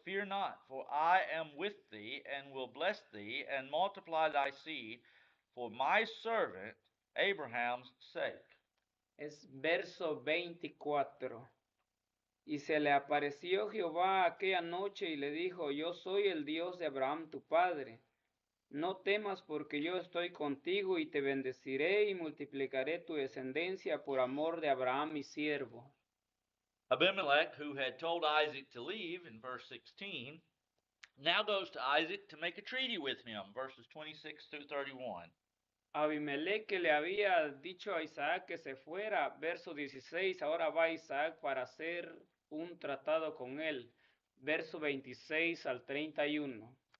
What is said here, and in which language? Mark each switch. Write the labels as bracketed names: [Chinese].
[English] Fear not, for I am with thee, and will bless thee, and multiply thy seed for my servant Abraham's sake. [Spanish] Es verso 24. Y se le apareció Jehová aquella noche y le dijo, yo soy el Dios de Abraham tu padre. No temas porque yo estoy contigo y te bendeciré y multiplicaré tu descendencia por amor de Abraham mi siervo. [English] Abimelech, who had told Isaac to leave in verse 16, now goes to Isaac to make a treaty with him, verses 26 through 31. [Spanish] Abimelech que le había dicho a Isaac que se fuera, verso 16, ahora va Isaac para hacer un tratado con él, verso 26 al 31.